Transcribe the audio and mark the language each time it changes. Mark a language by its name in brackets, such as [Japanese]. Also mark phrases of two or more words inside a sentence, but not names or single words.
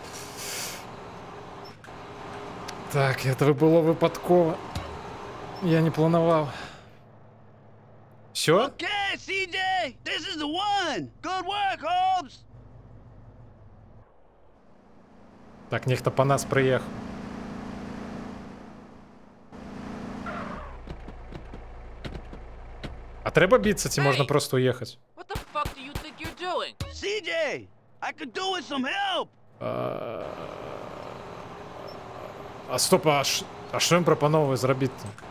[Russian] Так, это было выпадкова. [Belarusian] Я не планаваў. Всё? [English] Okay, CJ. This is the one. Good work, Holmes. [Belarusian] Так, нехта па нас прыехаў. А трэба біцца, ці можна проста уехаць? [English] What the fuck do you think you're doing? CJ, I could do with some help. [Belarusian] А стоп, а што ім прапановвае зрабіць-то?